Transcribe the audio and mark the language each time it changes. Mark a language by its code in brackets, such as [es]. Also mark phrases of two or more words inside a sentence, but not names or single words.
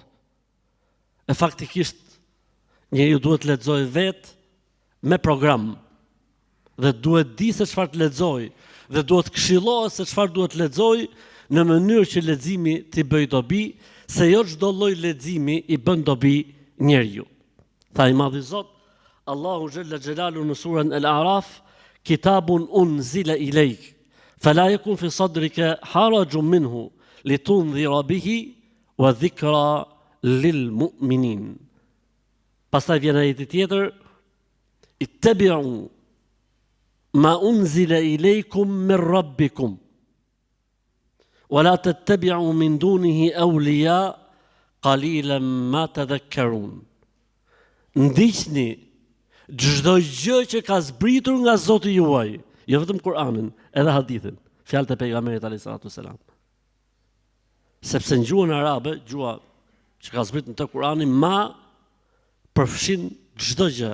[sq] E faktikisht njeriu duhet të lexojë vetë me program dhe duhet di se çfarë të lexojë dhe duhet këshillohet se çfarë duhet të lexojë në mënyrë që leximi t'i bëjë dobi, se jo çdo lloj leximi i bën dobi njeriu. Tha i madhi Zot, [ar] الله جل جلاله [sq] në surën [ar] Al-A'raf, كتاب أنزل إليك فلا يكن في صدرك حرج منه لتنذر به وذكرى للمؤمنين. [sq] Pastaj vjen ajeti tjetër, [ar] اتبعوا ما أنزل إليكم من ربكم ولا تتبعوا من دونه أولياء قليلا ما تذكرون. [sq] Ndiqni çdo gjë që ka zbritur nga Zoti juaj, jo vetëm Kur'anin, edhe hadithin, fjalët e pejgamberit [ar] عليه السلام. [sq] Sepse në gjuhën arabe, gjuha që ka zbritur në të Kur'anin, ma përfshin çdo gjë.